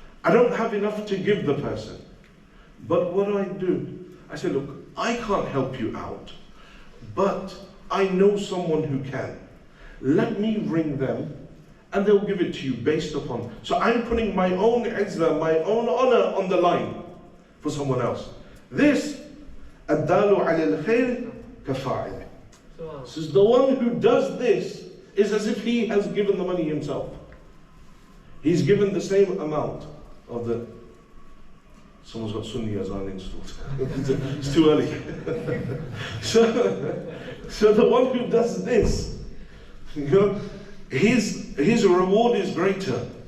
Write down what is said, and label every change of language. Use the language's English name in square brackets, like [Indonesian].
[English] I don't have enough to give the person. But what do? I say, look, I can't help you out. but I know someone who can. Let me ring them and they'll give it to you based upon. So I'm putting my own izzah, my own honor on the line for someone else. This, [Arabic] الدال على الخير كفاعله. [English] So the one who does this is as if he has given the money himself. He's given the same amount of the... Someone's got Sunni Azan installed. It's too early. So the one who does this, you know, his reward is greater.